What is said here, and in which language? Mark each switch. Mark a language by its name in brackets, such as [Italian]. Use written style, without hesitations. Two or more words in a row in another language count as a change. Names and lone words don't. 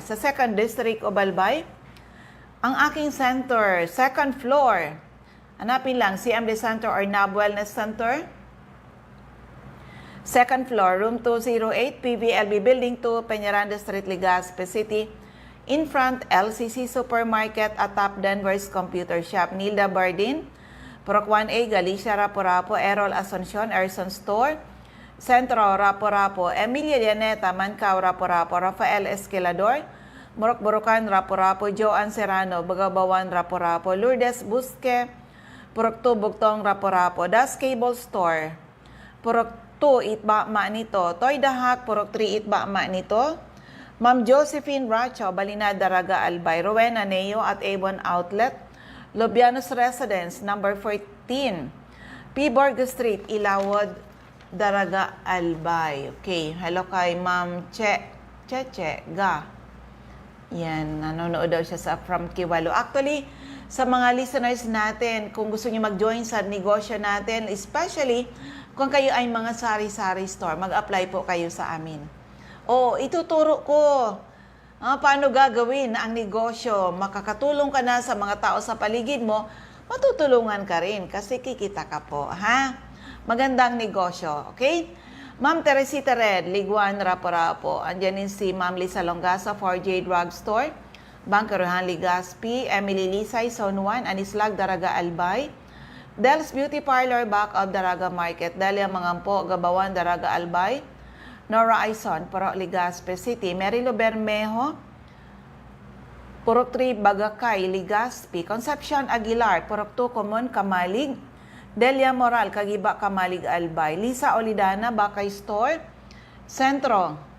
[Filipino] Sa 2nd District of Albay, ang aking center, [English] second floor, [Filipino] hanapin lang CMD Center or NAB Wellness Center. [English] Second floor, room 208, PVLB Building 2, Peñaranda Street, Legazpi City. In front, LCC Supermarket at Top Denver's Computer Shop. [Filipino] Nilda Bardin, Purok 1A, Galicia, Rapo-Rapo, Errol Asuncion, Erson Store, Centro, Rapo-Rapo, Emilia Llaneta, Mancao, Rapo-Rapo, Rafael Esquilador, Morok Borocan, Rapo-Rapo, Joan Serrano, Bagabawan, Rapo-Rapo, Lourdes Busque, Purok 2, Bugtong, Rapo-Rapo, Das Cable Store, Purok 2, Itbama nito, Toy Dahak, Purok 3, Itbama nito, Ma'am Josephine Racho, Balinad, Daraga, Albay, Rowena Neo at Avon Outlet, Lobianos Residence, number 14, P. Borgo Street, Ilawod, Daraga, Albay. Okay, hello kay Ma'am Cheche Ga. Yan, nanonood daw siya sa from Kiwalo. Actually, sa mga listeners natin, kung gusto niyo mag-join sa negosyo natin, especially kung kayo ay mga sari-sari store, mag-apply po kayo sa amin. O, ituturo ko paano gagawin ang negosyo. Makakatulong ka na sa mga tao sa paligid mo, matutulungan ka rin kasi kikita ka po, ha? Magandang negosyo, okay? Ma'am Teresita Red, Liguan, Rapo-Rapo. Andyan din si Ma'am Lisa Longasa, 4J Drugstore, Bangkerohan, Ligaspi, Emily Lisay, Zone 1, Anislag, Daraga, Albay, Del's Beauty Parlor, back of Daraga Market, Delia Mangampo, Gabawan, Daraga, Albay, Nora Aison, Purok Ligaspi City, Merilo Bermejo, Purok 3, Bagakay, Ligaspi, Concepcion Aguilar, Purok 2, Common, Kamalig, Delia Moral, Kagiba, Kamalig, Albay, Lisa Olidana, Bakay Store, Sentro,